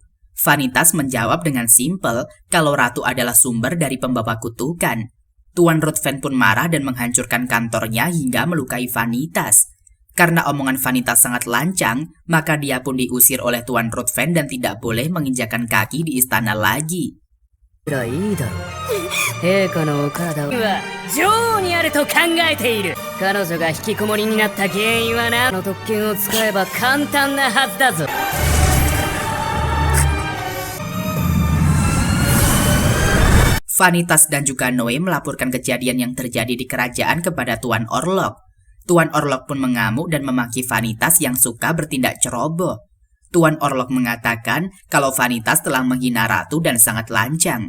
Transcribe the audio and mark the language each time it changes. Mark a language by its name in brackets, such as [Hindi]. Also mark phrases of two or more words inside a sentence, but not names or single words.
[Indonesian] Vanitas menjawab dengan simpel kalau ratu adalah sumber dari pembawa kutukan. Tuan Ruthven pun marah dan menghancurkan kantornya hingga melukai Vanitas. Karena omongan Vanitas sangat lancang, maka dia pun diusir oleh Tuan Ruthven dan tidak boleh menginjakan kaki di istana lagi. [Japanese] いいだろう。陛下のお体は女王にあると考えている。彼女が引きこもりになった原因はな、の特権を使えば簡単なはずだぞ。 [Indonesian] Vanitas dan juga Noe melaporkan kejadian yang terjadi di kerajaan kepada Tuan Orlok. Tuan Orlok pun mengamuk dan memaki Vanitas yang suka bertindak ceroboh. Tuan Orlok mengatakan kalau Vanitas telah menghina ratu dan sangat lancang.